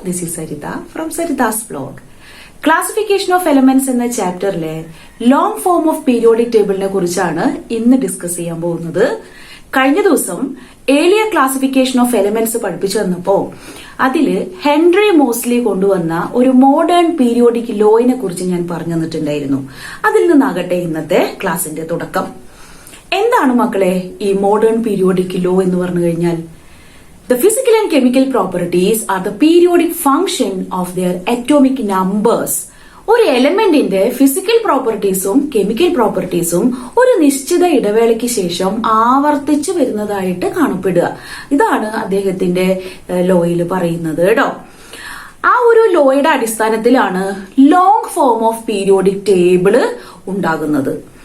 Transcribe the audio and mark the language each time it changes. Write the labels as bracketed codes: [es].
[en] This is Sarita from Sarita's vlog. [ml] Classification of elements എന്ന ചാപ്റ്ററിലെ long form of periodic ടേബിളിനെ കുറിച്ചാണ് ഇന്ന് discuss ചെയ്യാൻ പോകുന്നത്. കഴിഞ്ഞ ദിവസം ഏലിയർ ക്ലാസിഫിക്കേഷൻ ഓഫ് എലമെന്റ്സ് പഠിപ്പിച്ചു വന്നപ്പോ അതില് ഹെൻറി മോസ്ലി കൊണ്ടുവന്ന ഒരു മോഡേൺ പീരിയോഡിക് ലോയിനെ കുറിച്ച് ഞാൻ പറഞ്ഞു തന്നിട്ടുണ്ടായിരുന്നു. അതിൽ നിന്നാകട്ടെ ഇന്നത്തെ ക്ലാസിന്റെ തുടക്കം. എന്താണ് മക്കളെ ഈ മോഡേൺ പീരിയോഡിക് ലോ എന്ന് പറഞ്ഞു കഴിഞ്ഞാൽ? [en] The physical and chemical properties are the periodic function of their atomic numbers. [ml] ഒരു എലമെന്റിന്റെ ഫിസിക്കൽ പ്രോപ്പർട്ടീസും കെമിക്കൽ പ്രോപ്പർട്ടീസും ഒരു നിശ്ചിത ഇടവേളയ്ക്ക് ശേഷം ആവർത്തിച്ചു വരുന്നതായിട്ട് കാണപ്പെടുക. ഇതാണ് അദ്ദേഹത്തിന്റെ ലോയിൽ പറയുന്നത് കേട്ടോ. ആ ഒരു ലോയുടെ അടിസ്ഥാനത്തിലാണ് long form of periodic table ഉണ്ടാകുന്നത്.